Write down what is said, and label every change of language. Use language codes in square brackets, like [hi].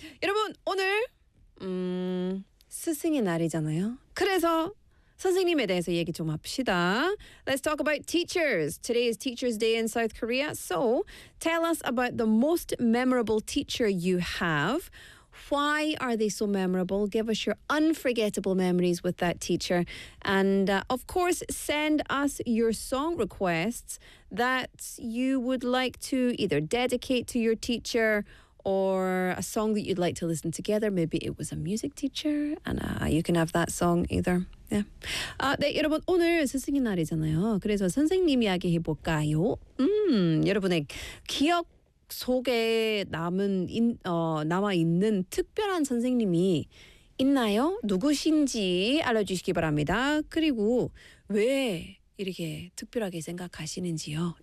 [ko] 여러분, 오늘 스승의 날이잖아요. 그래서 선생님에 대해서 얘기 좀 합시다. [en] Let's talk about teachers. Today is Teacher's Day in South Korea. So, tell us about the most memorable teacher you have. Why are they so memorable? Give us your unforgettable memories with that teacher. And of course, send us your song requests that you would like to either dedicate to your teacher or a song that you'd like to listen together. Maybe it was a music teacher and you can have that song either. Yeah. [ko] 네, 여러분 오늘 스승의 날이잖아요. 그래서 선생님 이야기 해볼까요? 여러분의 기억 속에 남은 남아 있는 특별한 선생님이 있나요? 누구신지 알려주시기 바랍니다. 그리고 왜 이렇게 특별하게 생각하시는지요?